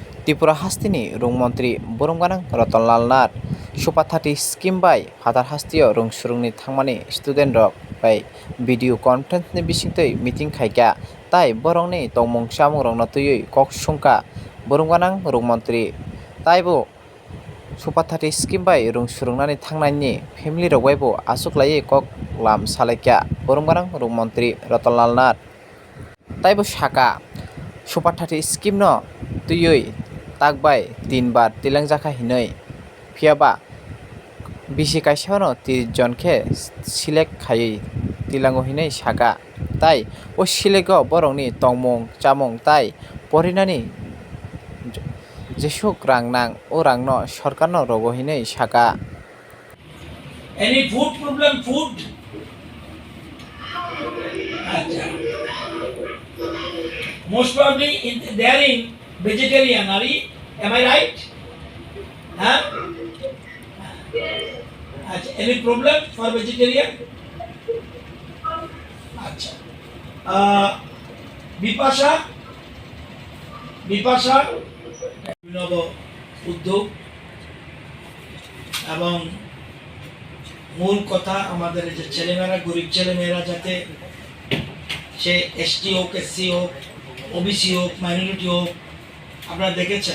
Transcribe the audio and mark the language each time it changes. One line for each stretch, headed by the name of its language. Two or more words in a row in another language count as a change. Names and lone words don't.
Kok Borok: त्रिपुरा हास्तिनि रुंमन्त्री बरमगानां रतनलाल नाथ सुपाथाति स्किम bai Hadar hastio rung surungni thangmani student rok bai
English: video conference
Kok Borok: ni bisingtwi meeting khaikha tai borokni tongmung chamung rok no twiwi kok sungkha boromganang rungmantri taibo सुपाथाति स्किम bai rung surungnani thangnani family rok bai bo achuklaiwi kok lam salaikha boromganang rungmantri Rotolal Nath taibo saka सुपाथाति स्किम no twiwi takbai 3 bar tilangjaka hinui phiaba bisi kaisa no 30 jon khe select khaiwi tilango hinui saka tai o selego borokni tongmung chamung tai porinani jesuk rang nang o rang no sarkar no rogo hinui saka.
English: Any food problem? Food? Most probably they are in vegetarian. Am I right? Huh? Any problem for vegetarian? Bipasha?
Bangla: উদ্যোগ এবং মূল কথা আমাদের যে ছেলেমেয়েরা গরিব ছেলেমেয়েরা যাতে সে এসটি হোক এসসি হোক ওবিসি হোক মাইনরিটি হোক আপনারা দেখেছেন